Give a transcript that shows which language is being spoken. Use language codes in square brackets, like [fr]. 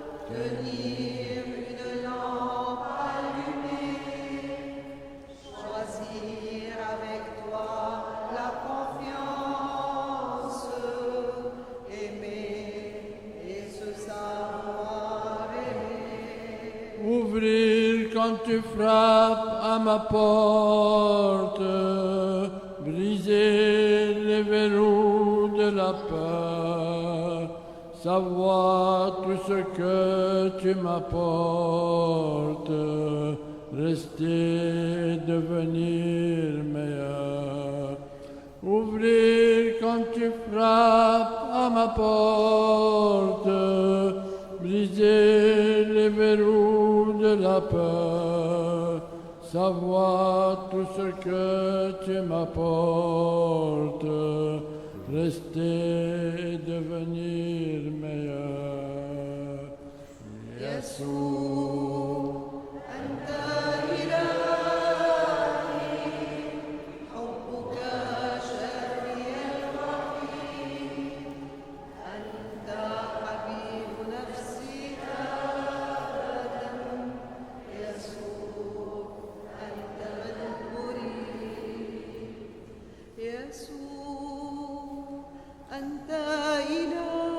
[fr] tenir une lampe allumée, choisir avec toi la confiance, aimer et se savoir aimer. Ouvrir quand tu frappes à ma porte, briser les verrous de la peur, savoir tout ce que tu m'apportes, rester, devenir meilleur. Ouvrir quand tu frappes à ma porte, briser les verrous de la peur, savoir tout ce que tu m'apportes, rester et devenir meilleur. [ar] يسوع أنت إلهي حبك شافي الوحيد أنت حبيب نفسي أبدا يسوع أنت من أريد يسوع أنت إلهي